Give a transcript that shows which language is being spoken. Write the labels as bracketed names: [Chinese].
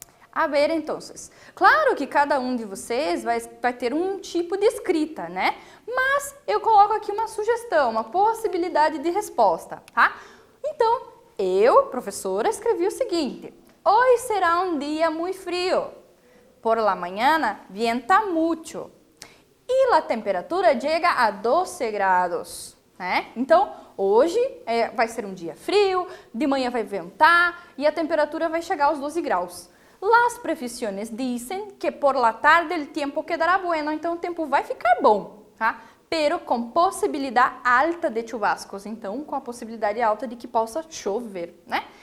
[Spanish] A ver, [Portuguese] então, claro que cada um de vocês vai ter um tipo de escrita, né? Mas eu coloco aqui uma sugestão, uma possibilidade de resposta, tá? Então, eu, professora, escrevi o seguinte: hoje será um dia muito frio. [Spanish] Por la mañana vienta mucho. [Portuguese] E a temperatura chega a 12 graus, né? Então, hoje vai ser um dia frio, de manhã vai ventar e a temperatura vai chegar aos 12 graus. [Spanish] Las previsiones [Portuguese] dizem que [Spanish] por la tarde el tiempo quedará bueno, [Portuguese] então o tempo vai ficar bom, tá? Pero com possibilidade alta de chubascos, então com a possibilidade alta de que possa chover, né?